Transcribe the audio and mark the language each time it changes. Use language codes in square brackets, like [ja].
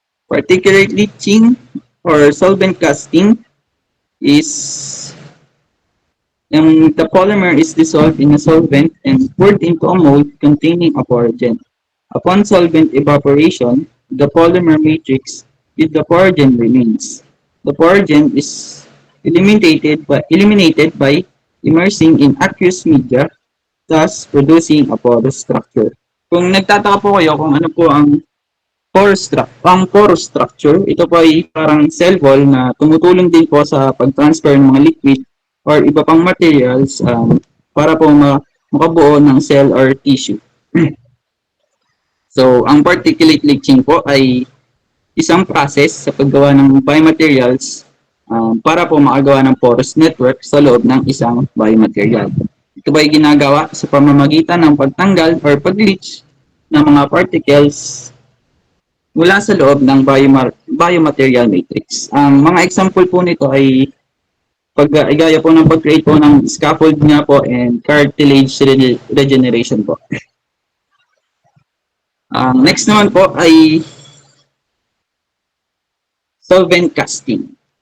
[en] Particulate leaching or solvent casting is the polymer is dissolved in a solvent and poured into a mold containing a porogen. Upon solvent evaporation, the polymer matrix with the porogen remains. The porogen is eliminated by immersing in aqueous media, thus producing a porous structure. [tl] Kung nagtataka po kayo kung ano po ang porous structure, ito po ay parang cell wall na tumutulong din po sa pag-transfer ng mga liquid or iba pang materials para po makabuo ng cell or tissue. So, ang particulate leaching po ay isang process sa paggawa ng biomaterials para po makagawa ng porous network sa loob ng isang biomaterial. Ito ba ay ginagawa sa pamamagitan ng pagtanggal or pag-leach ng mga particles mula sa loob ng biomaterial matrix. Ang mga example po nito ay gaya po ng pag-create po ng scaffold niya po and cartilage regeneration po. Next naman po ay solvent casting.